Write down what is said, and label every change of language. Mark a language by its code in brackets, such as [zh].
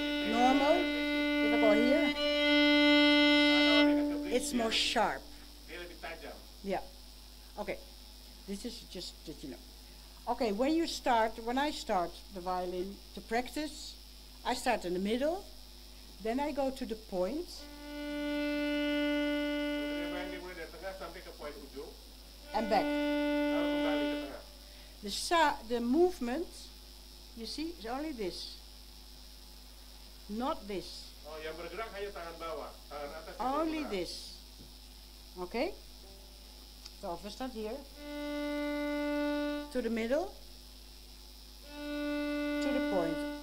[en] Normal, if I go here, it's more [id] dia [en] sharp. [id] lebih tajam. [en] Yeah. Okay. This is just that you know. Okay, when I start the violin to practice, I start in the middle, then I go to the point, [id] Dia main dimulai dari tengah sampai ke poin ujung, [en] and back. [id] lalu kembali ke tengah. [en] The movement, you see, is only this. Not this. [id] Oh, yang bergerak hanya tangan bawah, tangan atas itu [en] Only [id] bergerak. [en] this. Okay? So if I start here, to the middle, to the point.